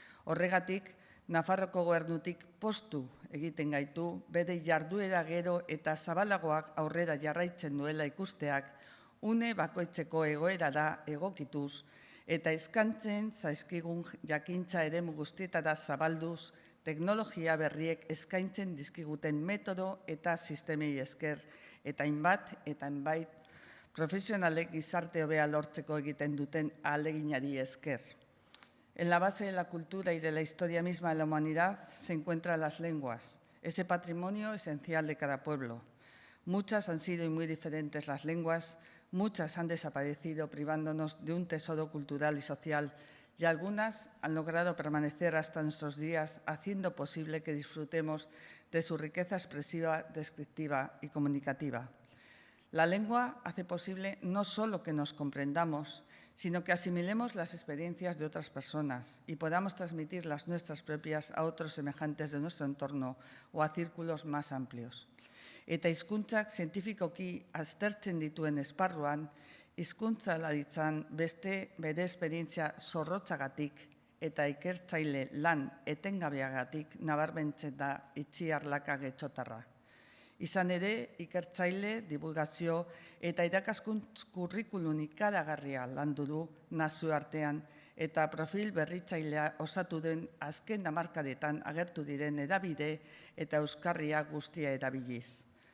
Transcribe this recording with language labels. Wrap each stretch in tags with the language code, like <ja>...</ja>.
<eu>Horregatik, Nafarroko gobernutik postu egiten gaitu, bere jarduera gero eta zabalagoak aurrera jarraitzen duela ikusteak, une bakoitzeko egoerara egokituz eta eskantzen zaizkigun jakintza eremu guztietara zabalduz, teknologia berriek eskaintzen dizkiguten metodo eta sistemei esker, eta hainbait profesionalek gizarte hobea lortzeko egiten duten ahaleginari esker.</eu> <es>En la base de la cultura y de la historia misma de la humanidad se encuentran las lenguas, ese patrimonio esencial de cada pueblo. Muchas han sido y muy diferentes las lenguas, muchas han desaparecido privándonos de un tesoro cultural y social y algunas han logrado permanecer hasta nuestros días, haciendo posible que disfrutemos de su riqueza expresiva, descriptiva y comunicativa. La lengua hace posible no solo que nos comprendamos, sino que asimilemos las experiencias de otras personas y podamos transmitir las nuestras propias a otros semejantes de nuestro entorno o a círculos más amplios.</es> <eu>Eta hizkuntzak zientifikoki aztertzen dituen esparruan, hizkuntzalaritzan beste bere esperientzia zorrotzagatik eta ikertzaile lan etengabeagatik nabarmentzen da Itziar Laka Getxotarra. Izan ere, ikertzaile, divulgazio eta irakaskuntz kurrikulum ikaragarria landu du nazioartean eta profil berritzailea osatu den azken hamarkadetan agertu diren hedabide eta euskarria guztia erabiliz.</eu>